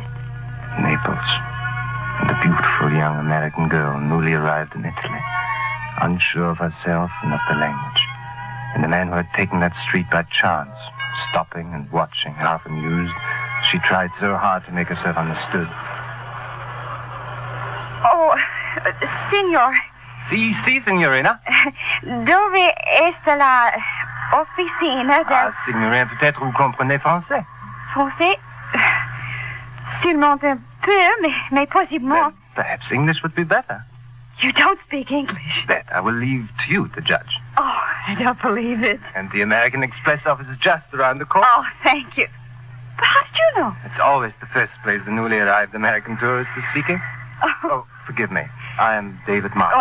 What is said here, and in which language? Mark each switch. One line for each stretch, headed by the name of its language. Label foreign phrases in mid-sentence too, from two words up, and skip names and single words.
English: Naples. And a beautiful young American girl newly arrived in Italy. Unsure of herself and of the language. And the man who had taken that street by chance, stopping and watching, half amused, she tried so hard to make herself understood.
Italian: Oh, signor. Si, signorina. Dove est la officina del... Ah, signorina,
French: peut-être vous comprenez français. Français? Seulement un peu, mais possiblement.
English: Then perhaps English would be better. You don't speak English. That I will leave to you to judge. Oh, I don't believe it. And the American Express office is just around the corner. Oh, thank you. But how did you know? It's always the first place the newly arrived American tourist is seeking. Oh, forgive me. I am David Martin.